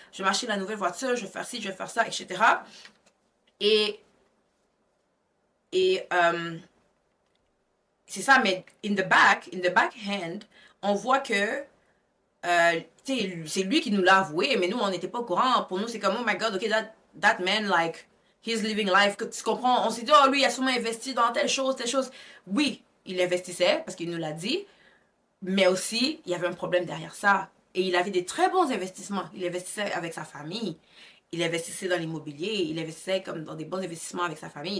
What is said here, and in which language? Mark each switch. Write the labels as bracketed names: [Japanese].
[French] Je vais acheter la nouvelle voiture, je vais faire ci, je vais faire ça, etc. Et, et c'est ça, mais [English] in the backhand, [French] on voit que c'est lui qui nous l'a avoué, mais nous, on n'était pas au courant. Pour nous, c'est comme, [English] oh my god, ok, that man, like, he's living life. [French] Tu comprends? On s'est dit, oh, lui, il a sûrement investi dans telle chose, telle chose. Oui, il investissait, parce qu'il nous l'a dit, mais aussi, il y avait un problème derrière ça. Et il avait des très bons investissements. Il investissait avec sa famille. Il investissait dans l'immobilier. Il investissait comme dans des bons investissements avec sa famille.